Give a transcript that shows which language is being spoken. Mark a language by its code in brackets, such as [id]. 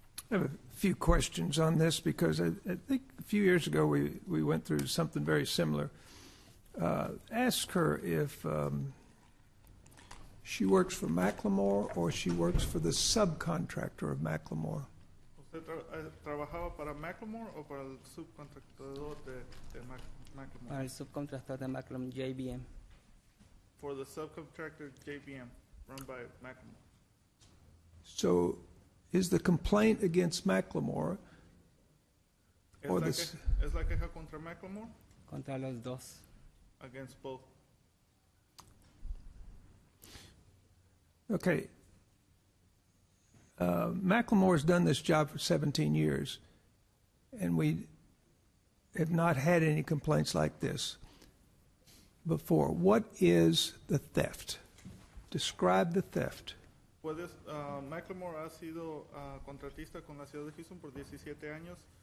[en] I have a few questions on this because I think a few years ago we went through something very similar. Ask her if she works for Macklemore or she works for the subcontractor of Macklemore. [es] ¿Usted trabajaba para Macklemore o para el subcontratador de Macklemore? Para el subcontractor de Macklemore, JBM. [en] For the subcontractor JBM, run by Macklemore. So, is the complaint against Macklemore or [es] ¿Es la queja contra Macklemore? Contra los dos. [en] Against both. Okay. Macklemore's done this job for 17 years, and we have not had any complaints like this before. What is the theft? Describe the theft. [es] Macklemore ha sido contratista con la ciudad de Houston por 17 años.